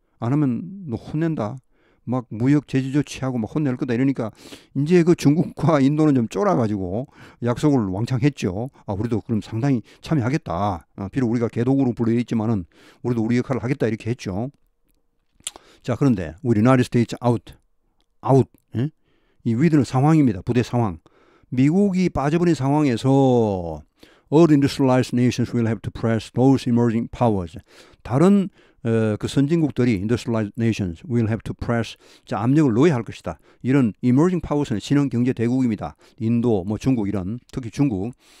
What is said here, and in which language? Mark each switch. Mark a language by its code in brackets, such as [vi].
[ko] 안 하면 너 혼낸다. 막 무역 제재 조치하고 막 혼낼 거다 이러니까 이제 그 중국과 인도는 좀 쫄아가지고 약속을 왕창 했죠. 아, 우리도 그럼 상당히 참여하겠다. 비록 우리가 개독으로 불려 있지만은 우리도 우리 역할을 하겠다 이렇게 했죠. 자, 그런데 우리 [en] United States out. [ko] 예? 이 위드는 상황입니다. 부대 상황. 미국이 빠져버린 상황에서 [en] all industrialized nations will have to press those emerging powers. [ko] 다른 그 선진국들이 [en] industrialized nations will have to press [ko] 자, 압력을 넣어야 할 것이다. 이런 [en] emerging powers [ko] 는 신흥 경제 대국입니다. 인도, 뭐 중국 이런 특히 중국.